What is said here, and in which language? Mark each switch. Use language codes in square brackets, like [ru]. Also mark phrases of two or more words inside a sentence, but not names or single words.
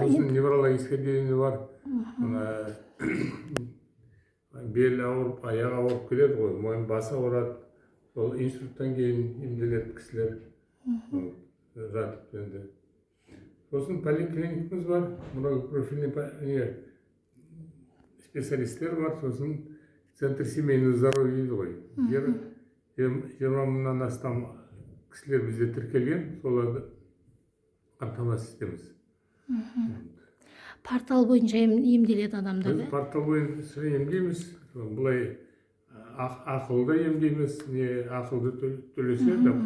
[kk] Сосын [ru] неврологическое отделение [kk] бар. Бел ауырып, аяқ ауырып келеді ғой, мойын басы ауырады. Сол институттан кейін емделеді кісілер. Жатып енді. Сосын поликлиникамыз бар, [ru] многопрофильный специалисттер [kk] бар. Сосын [ru] центр семейного здоровья [kk] дейді ғой. 20 мыңнан астам кісілер бізде тіркелген, соларды қамтамасыз етеміз. Портал бойынша емделеді адамдар? Біз портал бойынша емдейміз. Бұлай ақылды емдейміз, ақылды төлесе.